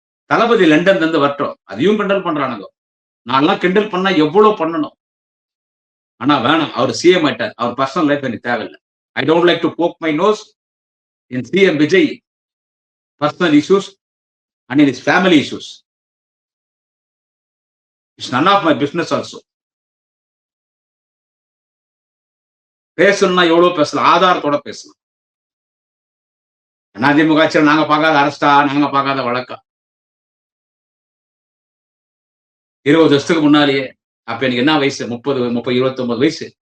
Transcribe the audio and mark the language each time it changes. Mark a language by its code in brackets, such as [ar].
[ta] தளபதி London இருந்து வரட்டும், அதையும் கிண்டல் பண்றானுங்க. நான்லாம் கிண்டல் பண்ணா எவ்வளவு பண்ணணும். ஆனா வேணாம், அவர் சிஎம் ஆயிட்டார். அவர் பர்சனல் லைஃப் எனக்கு தேவையில்லை. [en] I don't like to poke my nose in CM Vijay personal issues and in his family issues. It's none of my business also. [ta] பேசணும்னா எவ்வளவு பேசலாம், ஆதாரத்தோட பேசலாம். அதிமுக ஆட்சியில் நாங்க பார்க்காத அரசா, நாங்க பார்க்காத வழக்கா? 20 வருஷத்துக்கு முன்னாலேயே, அப்ப எனக்கு என்ன வயசு, 30 29 வயசு.